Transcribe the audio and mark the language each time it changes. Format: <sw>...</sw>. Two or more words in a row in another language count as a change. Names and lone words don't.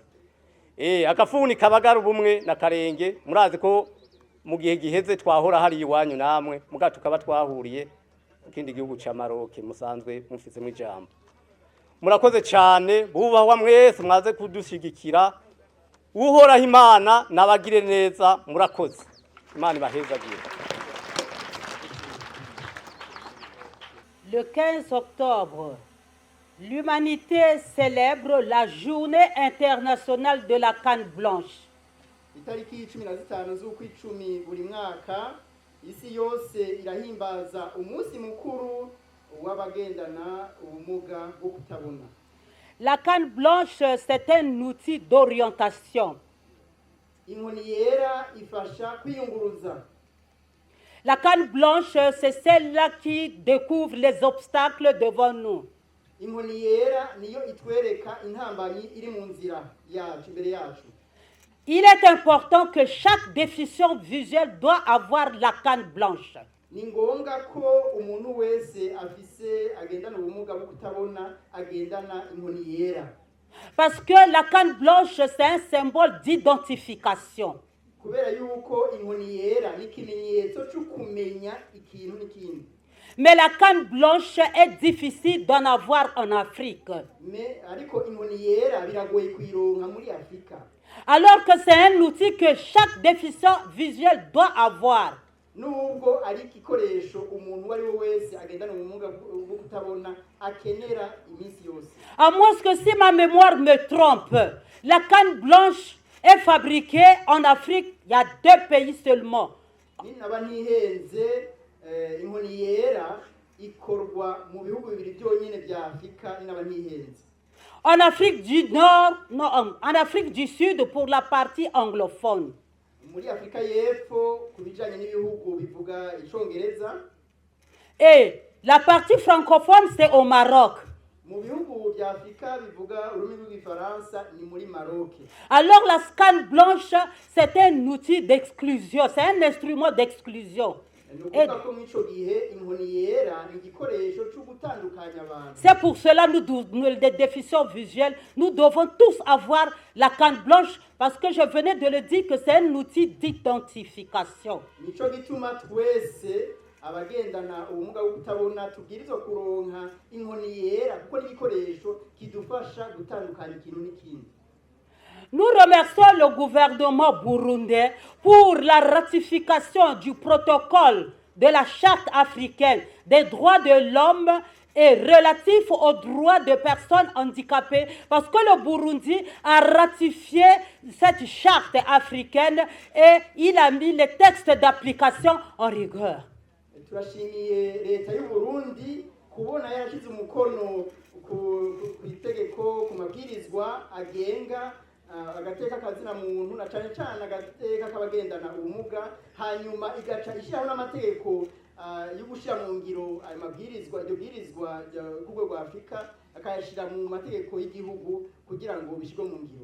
<rn>Akafuni kabagara ubumwe na Karenge, murazi ko mu gihe giheze twahora hari iwanyu namwe muga tukaba twahuriye mu kindi gihugu ca Maroc, musanzwe mufise mu ijambo. Murakoze cyane bubahwa mwese mwaze kudushigikira. Uhoraho Imana nabagire neza, murakoze. Imana ibahezagire.</rn> <fr>Le 15 octobre, l'humanité célèbre la journée internationale de la canne blanche.</fr> <rn>Itariki 15 z'ukwicumi buri mwaka isi yose irahimbaza umunsi mukuru w'abagendana ubumuga bwo kutabona.</rn> <fr>La canne blanche, c'est un outil d'orientation.</fr> <rn>Inkoni yera ifasha kwiyunguruza.</rn> <fr>La canne blanche, c'est celle-là qui découvre les obstacles devant nous.</fr> <rn>Inkoni yera niyo itwereka intambanyi iri mu nzira yacu imbere yacu.</rn> <fr>Il est important que chaque déficient visuel doit avoir la canne blanche.</fr> <rn>Ni ngombwa ko umuntu wese afise agendana ubumuga bwo kutabona agendana inkoni yera.</rn> <fr>Parce que la canne blanche, c'est un symbole d'identification.</fr> <rn>Kubera yuko inkoni yera ni ikimenyetso cyo kumenya ikintu n'ikindi.</rn> <fr>Mais la canne blanche est difficile d'en avoir en Afrique.</fr> <rn>Mais ariko inkoni yera biragoye kuyironka muri Afrika.</rn> <fr>Alors que c'est un outil que chaque déficient visuel doit avoir.</fr> <rn>Nubwo ari igikoresho umuntu wari wese agendana ubumuga bwo kutabona akenera iminsi yose.</rn> <fr>À moins que si ma mémoire me trompe, la canne blanche est fabriquée en Afrique, il y a 2 pays seulement.</fr> <rn>Ni naba ntihenze inkoni yera ikorwa mu bihugu bibiri byonyine bya Afrika, ni naba ntihenze.</rn> <fr>En Afrique du Nord, non, en Afrique du Sud pour la partie anglophone.</fr> <rn>Muri Afrika y'Epfo kubijanye n'ibihugu bivuga icongereza.</rn> <fr>Et la partie francophone, c'est au Maroc.</fr> <rn>Mu bihugu bya Afrika bivuga ururimi rw'igifaransa ni muri Maroc.</rn> <fr>Alors la canne blanche, c'est un outil d'exclusion, c'est un instrument d'exclusion. C'est pour cela que nous, les déficients visuels, nous devons tous avoir la canne blanche parce que je venais de le dire que c'est un outil d'identification.</fr> <rn>Abagendana ubumuga bwo kutabona tubwirizwa kuronka inkoni yera kuko n'igikoresho kidufasha gutandukanya ikintu n'ikindi.</rn> <fr>Nous remercions le gouvernement burundais pour la ratification du protocole de la Charte africaine des droits de l'homme et relatif aux droits des personnes handicapées, parce que le Burundi a ratifié cette charte africaine et il a mis les textes d'application en rigueur.</fr> <rn>Turashimiye leta y'u Burundi kubona yarashize umukono ku itegeko ku mabwirizwa agenga agateka kazina muntu na cyane cyane agateka kabagendana ubumuga, hanyuma igaca ishyiraho n'amategeko yo gushyira mu ngiro ayo mabwirizwa, iryo bwirizwa ku rwego rwa Afurika akayashyira mu mategeko y'igihugu kugira ngo bishyirwe mu ngiro.</rn>